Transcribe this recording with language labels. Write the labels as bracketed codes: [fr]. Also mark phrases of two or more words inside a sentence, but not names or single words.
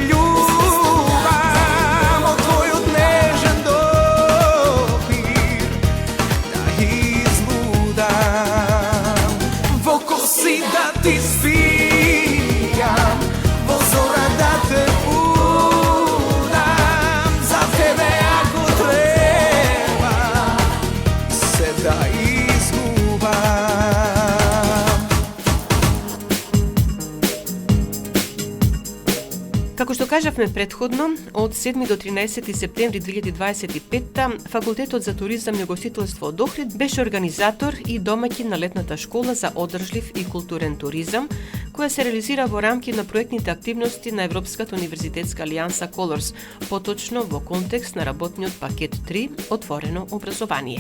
[mk] љубам, о твоју нежан допир да излудам, во коси да ти спијам, во зора да те будам, за тебе ако треба се да изљубам. Како што кажавме претходно, од 7 до 13 септември 2025, Факултетот за туризам и гостителство од Охрид беше организатор и домаќин на летната школа за одржлив и културен туризам, која се реализира во рамки на проектните активности на Европската универзитетска алијанса Colors, поточно во контекст на работниот пакет 3 Отворено образование.